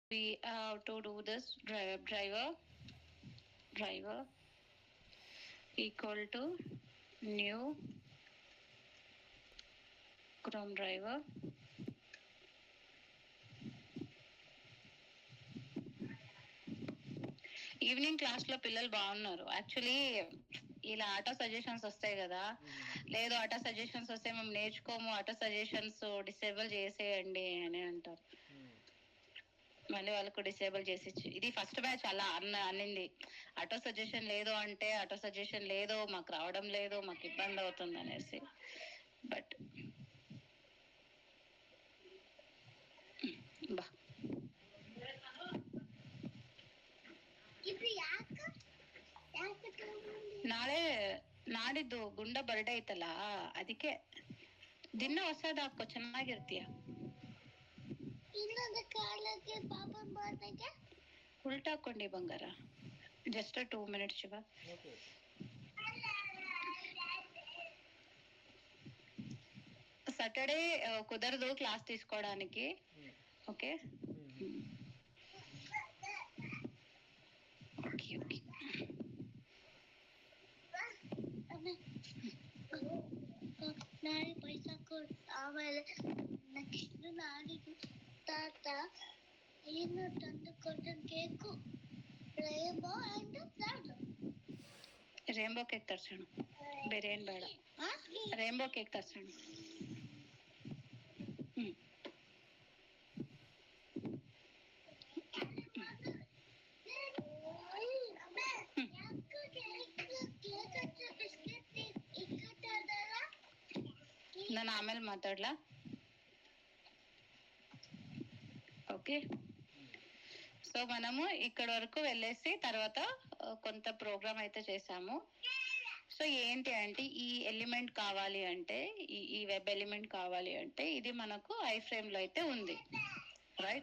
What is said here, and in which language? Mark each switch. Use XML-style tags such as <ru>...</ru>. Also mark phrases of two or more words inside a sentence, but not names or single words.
<en>we have to do this driver equal to new Chrome driver</en> <te>ఈవినింగ్ క్లాస్ లో పిల్లలు బాగున్నారు. యాక్చువల్లీ ఇలా</te> <en>auto suggestions</en> <te>వస్తాయి కదా, లేదు</te> <en>auto suggestions</en> <te>వస్తే మేము నేర్చుకోము,</te> <en>auto suggestions</en> <te>డిసేబుల్ చేసేయండి అని అంటారు. మళ్ళీ వాళ్ళకు డిసేబుల్ చేసి ఇది</te> <en>first batch</en> <te>అలా అన్నింది.</te> <en>auto suggestion</en> <te>లేదు అంటే</te> <en>auto suggestion</en> <te>లేదు, మాకు రావడం లేదు, మాకు ఇబ్బంది అవుతుంది అనేసి.</te> <kn>బట్ బా ನಾಳೆ ನಾಡಿದ್ದು ಗುಂಡ ಬರ್ಡೇ ಐತಲ್ಲ, ಅದಕ್ಕೆ ದಿನ ಹೊಸದ ಹಾಕೋ, ಚೆನ್ನಾಗಿರ್ತೀಯ. ಉಲ್ಟಾ ಹಾಕೊಂಡಿ ಬಂಗಾರ.</kn> <en>just 2 minutes ಶಿವ.</en> <te>సాటర్డే కుదరదు క్లాస్ తీసుకోవడానికి.</te> <en>okay okay okay.</en> <kn>ನಾಳೆ ಪೈಸಾ ಕೊಟ್ಟು ಆಮೇಲೆ ನೆಕ್ಸ್ಟ್ ನಾಡಿದ್ದು ತಾತ ಏನು ತಂದು ಕೊಟ್ಟ ಕೇಕು ರೇಂಬೋ ಅಂಡ್ ರೇಂಬೋ ಕೇಕ್ ತರ್ಸೋಣ, ಬೇರೆ ಏನ್ ಬೇಡ. ರೇಂಬೋ ಕೇಕ್ ತರ್ಸೋಣ. ನಾನು ಆಮೇಲೆ ಮಾತಾಡ್ಲಾ?</kn> <te>ఓకే. సో మనము ఇక్కడ వరకు వెళ్ళేసి తర్వాత కొంత ప్రోగ్రామ్ అయితే చేసాము. సో ఏంటి అంటే ఈ ఎలిమెంట్ కావాలి అంటే, ఈ</te> <en>web element</en> <te>కావాలి అంటే ఇది మనకు ఐ ఫ్రేమ్ లో అయితే ఉంది, రైట్?</te>